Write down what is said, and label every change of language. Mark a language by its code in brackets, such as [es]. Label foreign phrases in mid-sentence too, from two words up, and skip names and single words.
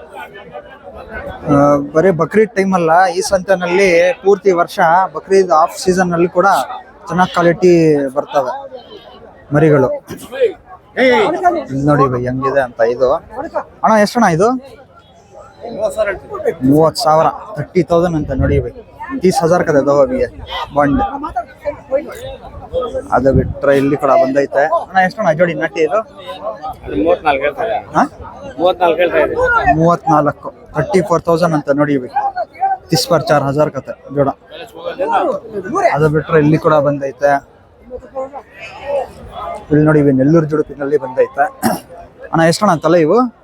[kn] ಬರೀ ಬಕ್ರೀದ್ ಟೈಮಲ್ಲ, ಈ ಸಂತೆನಲ್ಲಿ ಪೂರ್ತಿ ವರ್ಷ ಬಕ್ರೀದ್ [en] off season [kn] ನಲ್ಲಿ ಕೂಡ ಚೆನ್ನಾಗಿ ಕ್ವಾಲಿಟಿ ಬರ್ತವೆ ಮರಿಗಳು. ಇಲ್ಲಿ ನೋಡಿ ಬೈ ಹೆಂಗಿದೆ ಅಂತ. ಇದು ಅಣ್ಣ ಎಷ್ಟಣ್ಣ ಇದು? 30,000, 30,000 ಅಂತ ನೋಡಿ ಬೈ. [hi] 30,000 का दे दो अभी ये बॉन्ड. [kn] ಅದು ಬಿಟ್ರೆ ಇಲ್ಲಿ ಕೂಡ ಬಂದೈತೆ ಅಣ್ಣ ಎಷ್ಟಣ್ಣ ಜೋಡಿ ನಾಟಿ ಇದು 34 ಹೇಳ್ತಾರೆ. ಹಾ 34 ಹೇಳ್ತಾ ಇದೆ. 34 34,000 ಅಂತ ನೋಡಿ ಇವಿ 4000 ಕತೆ ಜೋಡ. ಅದು ಬಿಟ್ರೆ ಇಲ್ಲಿ ಕೂಡ ಬಂದೈತೆ. ಇಲ್ಲಿ ನೋಡಿ ಇವಿ ನೆಲ್ಲೂರು ಜುಡುಪಿನಲ್ಲಿ ಬಂದೈತೆ ಅಣ್ಣ ಎಷ್ಟಣ್ಣ ತಲೆ ಇವು?